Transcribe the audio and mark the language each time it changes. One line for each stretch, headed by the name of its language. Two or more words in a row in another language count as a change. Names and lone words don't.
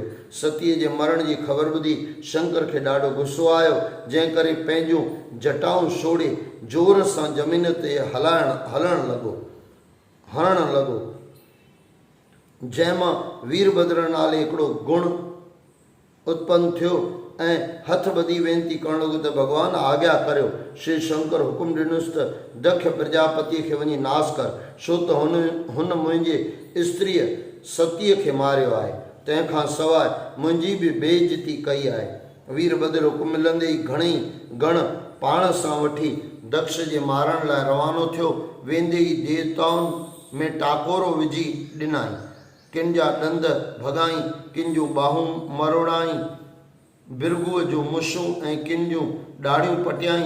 Sindhi: सतीअ जे मरण जी ख़बर ॿुधी शंकर खे ॾाढो गुस्सो आयो, जंहिं करे पंहिंजूं जटाऊं छोड़े ज़ोर सां ज़मीन ते हणण लॻो, जंहिंमां वीरभद्र नाले हिकिड़ो गुण उत्पन्न थियो ऐं हथ ॿधी वेनती करण लॻो त भॻवान आज्ञा करियो। श्री शंकर हुकुम ॾिनुसि त दक्ष प्रजापतिअ खे वञी नास कर, छो त हुन मुंहिंजे स्त्रीअ सतीअ खे मारियो आहे, तंहिंखां सवाइ मुंहिंजी बि बेइज्जती कई आहे। वीरभद्र हुकुम मिलंदे ई घणेई गण पाण सां वठी दक्ष जे मारण लाइ रवानो थियो। वेंदे ई देवताउनि में टाकोरो विझी ॾिनाई, किन जा ॾंद भॻाई, किन जूं ॿाहूं मरोड़ाई, बिरगुअ जूं मुछूं ऐं किन जूं ॾाड़ियूं पटियाई।